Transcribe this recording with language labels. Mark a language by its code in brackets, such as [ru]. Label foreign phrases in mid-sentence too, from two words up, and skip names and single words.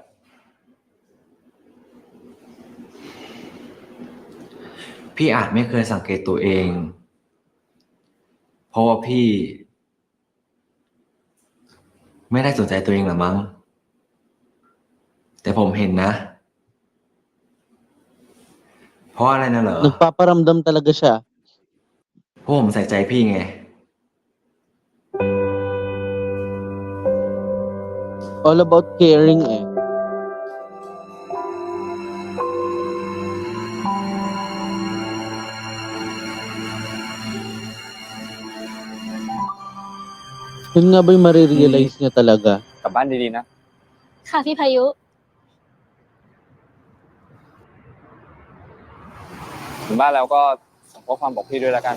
[th] พี่อาจไม่เคยสังเกตตัวเอง เพราะว่าพี่ ไม่ได้สนใจตัวเองหรอมั้ง แต่ผมเห็นนะ เพราะอะไรนะเหรอ [tl] nagpaparamdam talaga siya. [th] เพราะผมใส่ใจพี่ไง [en] All about caring eh. [tl] Yun nga ba yung marirealize niya talaga? [th] กลับบ้านดีๆนะ ค่ะพี่พายุ ถึงบ้านแล้วก็ส่งข้อความบอกพี่ด้วยแล้วกัน